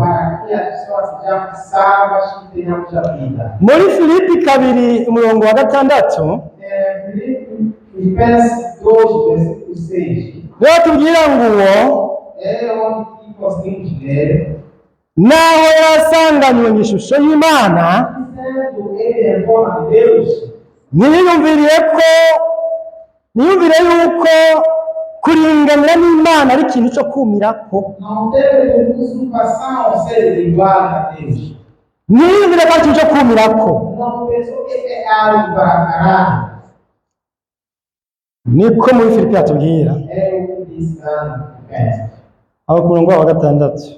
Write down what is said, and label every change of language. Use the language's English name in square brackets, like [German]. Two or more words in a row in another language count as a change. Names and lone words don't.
[Portuguese] Para que as pessoas sejam salvas e tenhamos a vida. [Rundi] Muri Filipi 2:6 [Portuguese] Filipenses 2, versículo 6. [Rundi] rero tubwira ngo uwo [Portuguese] É onde conseguimos ler. [Rundi] naho yarasanganywe mu ishusho y'Imana, [Portuguese] Sendo ele em forma de Deus, [Rundi] ntiyiyumvire yuko kuringanira n'Imana ari ikintu cyo kumirako, [Portuguese] não teve por usurpação ser igual a Deus. [Rundi] ntiyiyumvire ko ari ikintu cyo kumirako. [Portuguese] Não pensou que é algo para caralho. [Rundi] Niko muri Filipi atubwira, [Portuguese] É o que diz lá no Filipenses. [Rundi] aho ku murongo wa 6.